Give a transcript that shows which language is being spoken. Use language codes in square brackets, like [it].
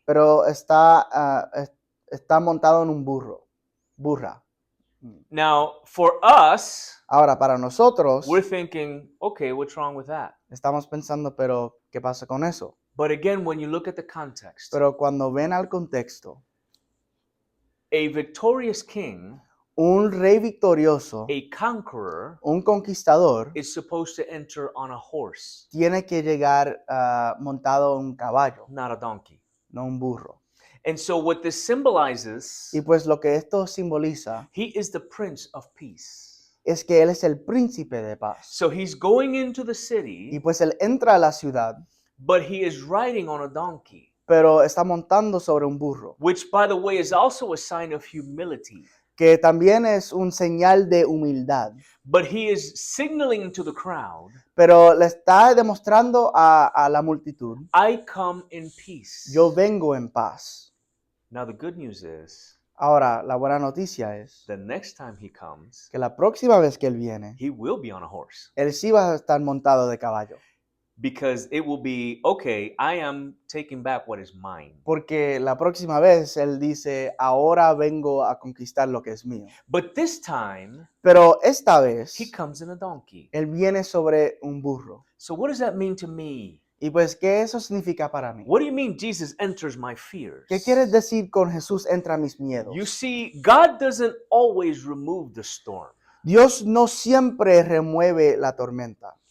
[es] pero está montado en un burra. [en] Now, for us, [es] Ahora, para nosotros, [en] we're thinking, okay, what's wrong with that? [es] estamos pensando, pero ¿qué pasa con eso? [en] But again, when you look at the context, [es] Pero cuando ven al contexto, [en] a victorious king, [es] un rey victorioso, [en] a conqueror, [es] un conquistador, [en] is supposed to enter on a horse, [es] tiene que llegar montado en un caballo, [en] not a donkey. [es] no un burro. [en] And so, what this symbolizes, [es] Y pues lo que esto simboliza, [en] he is the Prince of Peace. [es] es que Él es el príncipe de paz. [en] So he's going into the [es] Y [en] city, [es] pues Él entra a la ciudad, [en] but he is riding on a donkey, [es] pero está montando sobre un burro, [en] which, by the way, is also a sign of humility. [es] que también es un señal de humildad. [en] But he is signaling to the crowd, [es] Pero le está demostrando a la multitud, [en] I come in peace. [es] yo vengo en paz. [en] Now, the good news is, [es] Ahora, la buena noticia es [en] the next time he comes, [es] que la próxima vez que Él viene, [en] he will be on a horse. [es] Él sí va a estar montado de caballo. [en] Because it will be, okay, I am taking back what is mine. [es] Porque la próxima vez Él dice, ahora vengo a conquistar lo que es mío. [en] But this time, [es] Pero esta vez, [en] he comes in a donkey. [es] Él viene sobre un burro. [en] So what does that mean to me? [es] Y pues, ¿qué eso significa para mí? [en] What do you mean Jesus enters my fears? [es] ¿Qué quieres decir con Jesús entra mis miedos? [en] You see, God doesn't always remove the storm. [es] Dios no siempre remueve la tormenta.